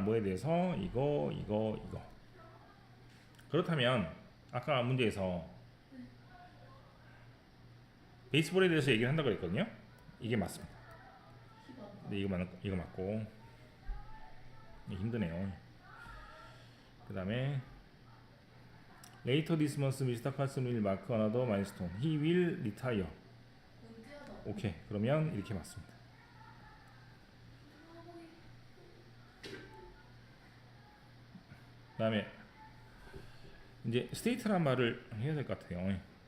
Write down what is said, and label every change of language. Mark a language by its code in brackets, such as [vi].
[ko] 뭐에 대해서 이거. 그렇다면 아까 문제에서 베이스볼에 대해서 얘기를 한다고 그랬거든요. 이게 맞습니다. 희한하다. 근데 이거 맞고 힘드네요. 그 다음에 [en] Later this month, Mr. Carson will mark another milestone. He will retire. [ko] 은퇴하다. 오케이. 그러면 이렇게 맞습니다. 그 다음에 이제 state란 말을 해야 될 것 같아요.